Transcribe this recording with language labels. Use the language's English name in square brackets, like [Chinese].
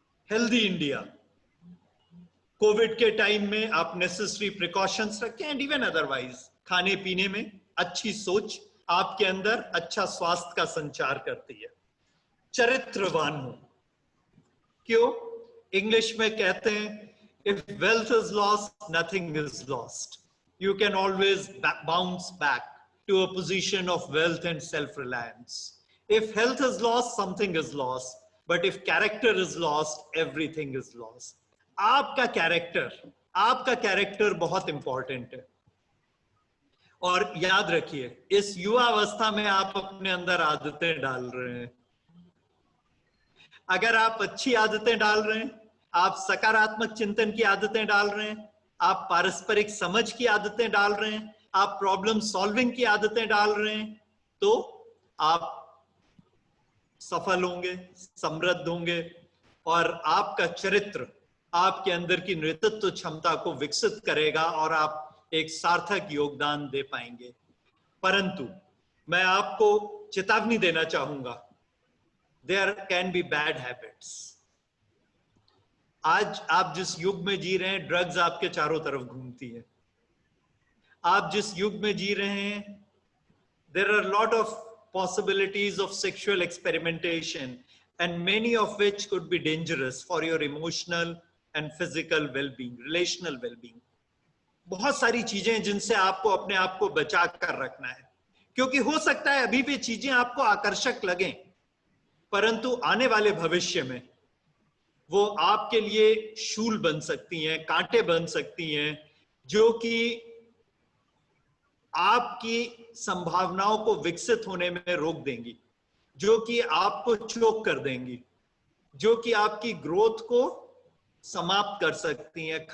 [Hindi] Healthy India, Covid के time में आप [English] necessary precautions [Hindi] रखें [English] and even otherwise [Hindi] खाने पीने में अच्छी सोच आपके अंदर अच्छा स्वास्थ्य का संचार करती है। चरित्रवान हो, क्यों? इंग्लिश में कहते हैं [English] If wealth is lost nothing is lost, you can always bounce back to a position of wealth and self-reliance. If health is lost, something is lost. But if character is lost, everything is lost. [Hindi] आपका character बहुत important है। और याद रखिए, इस युवा अवस्था में आप अपने अंदर आदतें डाल रहे हैं। अगर आप अच्छी आदतें डाल रहे हैं, आप सकारात्मक चिंतन की आदतें डाल रहे हैं, आप पारस्परिक समझ की आदतें डाल रहे हैं, आप प्रॉब्लम सॉल्विंग की आदतें डाल रहे हैं, तो आप सफल होंगे, समृद्ध होंगे और आपका चरित्र आपके अंदर की नेतृत्व क्षमता को विकसित करेगा और आप एक सार्थक योगदान दे पाएंगे। परंतु मैं आपको चेतावनी देना चाहूंगा, [English] There can be bad habits. [Hindi] आज आप जिस युग में जी रहे हैं, ड्रग्स आपके चारों तरफ घूमती है। आप जिस युग में जी रहे हैं, [English] there are a lot of possibilities of sexual experimentation and many of which could be dangerous for your emotional and physical well-being, relational well-being. [Hindi] बहुत सारी चीजें जिनसे आपको अपने आप को बचा कर रखना है, क्योंकि हो सकता है अभी भी चीजें आपको आकर्षक लगें, परंतु आने वाले भविष्य में वो आपके लिए शूल बन सकती हैं, कांटे बन सकती हैं, जो कि आपकी संभावनाओं को विकसित होने में रोक देंगी, जो कि आपको चोक कर देंगी, जो कि आपकी ग्रोथ को समाप्त कर सकती हैं।